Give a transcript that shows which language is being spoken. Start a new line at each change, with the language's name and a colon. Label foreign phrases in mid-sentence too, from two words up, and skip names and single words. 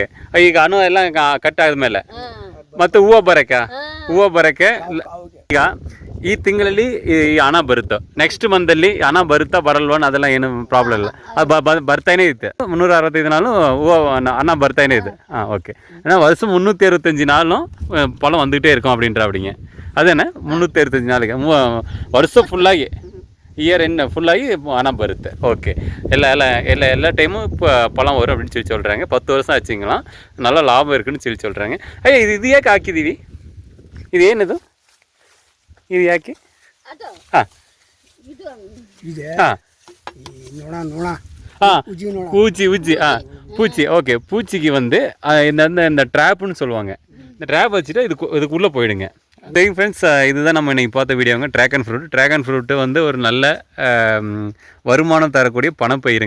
Kannada: ಈಗ ಹಣ್ಣು ಎಲ್ಲ ಕಟ್ ಆದ್ಮೇಲೆ ಮತ್ತೆ ಹೂವು ಬರಕ್ಕೆ ಈಗ ಈ ತಿಂಗಳಲ್ಲಿ ಈ ಹಣ ಬರುತ್ತೆ. ನೆಕ್ಸ್ಟ್ ಮಂತಲ್ಲಿ ಹಣ ಬರುತ್ತಾ ಬರಲ್ವ ಅದೆಲ್ಲ ಏನು ಪ್ರಾಬ್ಲಮ್ ಇಲ್ಲ, ಅದು ಬರ್ತಾನೆ ಇತ್ತು. 365 நாளும் ಹಣ ಬರ್ತಾನೆ ಇದೆ.
Tamil: ஓகே. ஏன்னா வருஷம் 365 நாளும் பழம் வந்துகிட்டே இருக்கும் அப்படின்ற.
Kannada: அப்படிங்க ಅದೇನೆ 365
Tamil: நாளுக்கு வருஷம்
Kannada: ಫುಲ್ಲಾಗಿ ಇಯರ್ ಎನ್ ಫುಲ್ಲಾಗಿ ಹಣ ಬರುತ್ತೆ. ಓಕೆ. ಎಲ್ಲ ಟೈಮು
Tamil: பழம் வரும் அப்படின்னு சொல்கிறாங்க. 10 வருஷம் ஆச்சுங்களாம், நல்லா லாபம் இருக்குன்னு சொல்கிறாங்க. ஐயா இது
Kannada: ಯಾಕೆ ಹಾಕಿದ್ದೀವಿ? ಇದು ಏನದು? ಇದು ಯಾಕೆ?
Tamil: பூச்சி. ஓகே. பூச்சிக்கு வந்து இந்த ட்ராப்புன்னு சொல்லுவாங்க. இந்த ட்ராப் வச்சுட்டு இதுக்குள்ளே போயிடுங்க. சரிங்க ஃப்ரெண்ட்ஸ், இதுதான் நம்ம இன்றைக்கி பார்த்த வீடியோங்க,
English: dragon fruit
Tamil: வந்து ஒரு நல்ல வருமானம் தரக்கூடிய பணப்பயிருங்க.